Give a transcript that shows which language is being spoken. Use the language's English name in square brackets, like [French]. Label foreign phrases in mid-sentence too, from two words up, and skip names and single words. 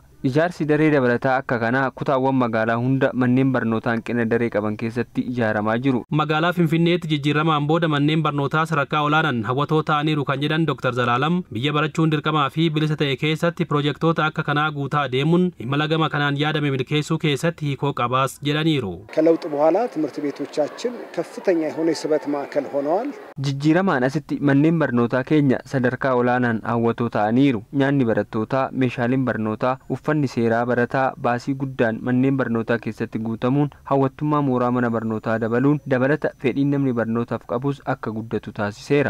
[Oromo] Ijaarsi daree dabalataa akka kanaa kutaawwan magaalaa hunda manneen barnootaa hanqina daree qaban keessatti ijaaramaa jiru. Magaalaa Finfinneetti jijjiiramaan booda manneen barnootaa sadarkaa olaanaan hawwatoo ta'aniiru kan jedhan Dr. Zalaalam biyya barachuun dirqamaa fi bilisa ta'e keessatti piroojektota akka kanaa guutaa deemuun imala gama kanaan yaadame milkeessuu keessatti hiikoo qabaas jedhaniiru. [Amharic] ከለውጥ በኋላ ትምህርት ቤቶቻችን ከፍተኛ የሆነ የስበት ማዕከል ሆነዋል. [Oromo] Jijjiiramaan asitti manneen barnootaa keenya sadarkaa olaanaan hawwatoo ta'aniiru. Nyaanni barattootaa, meeshaaleen barnootaa, uffanni seeraa barataa baasii guddaan manneen barnootaa keessatti guutamuun hawwattummaa mooraa mana barnootaa dabaluun dabalata fedhiin namni barnootaaf qabus akka guddatu taasiseera.